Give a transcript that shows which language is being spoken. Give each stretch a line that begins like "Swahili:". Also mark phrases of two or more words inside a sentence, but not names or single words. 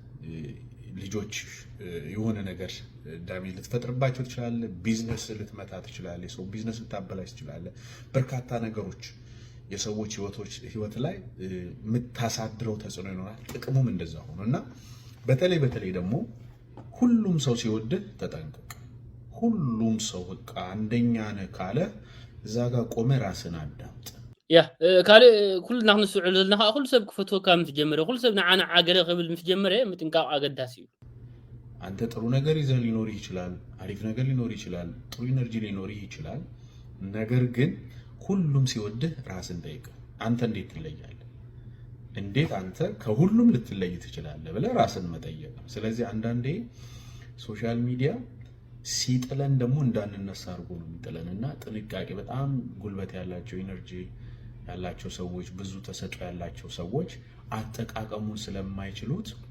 Amharic: ልጆች የሆነ ነገር ዳሜጅ ልትፈጥርባቸው ትችላለህ፣ ቢዝነስ ልትመታ ትችላለህ፣ የሰው ቢዝነስ ልታበላሽ ትችላለህ። በርካታ ነገሮች የሰዎች ህይወት ላይ የምታሳድረው ተጽዕኖ ይኖራል። ጥቅሙም እንደዛ ሆኖ እና በተለይ ደግሞ ሁሉም ሰው ሲወድህ ተጠንቀቅ። ሁሉም ሰው በቃ አንደኛ ነህ ካለ እዛ ጋር ቆመ ራስን አዳምጥ።
Tigrinya: ያ ካለ ኩልና ንስዑል ዘለና ኩሉ ሰብ ክፈትዎ ከም ትጀምረ ኩሉ ሰብ ንዓና ዓገለ ክብል ምትጀምረ ምጥንቃቅ አገዳሲ እዩ።
Amharic: አንተ ጥሩ ነገር ይዘህ ሊኖር ይችላል፣ አሪፍ ነገር ሊኖር ይችላል፣ ጥሩ ኢነርጂ ሊኖር ይችላል። ነገር ግን ሁሉም ሲወድህ ራስን ጠይቅ። አንተ እንዴት ትለያለህ? እንዴት አንተ ከሁሉም ልትለይ ትችላለህ ብለህ ራስን መጠየቅ። ስለዚህ አንዳንዴ
English: social media
Amharic: ሲጥለን ደግሞ እንዳንነሳ አድርጎ ነው የሚጥለንና ጥንቃቄ በጣም ጉልበት ያላቸው ኢነርጂ ያላቸው ሰዎች ብዙ ተሰጥኦ ያላቸው ሰዎች አጠቃቀሙን ስለማይችሉት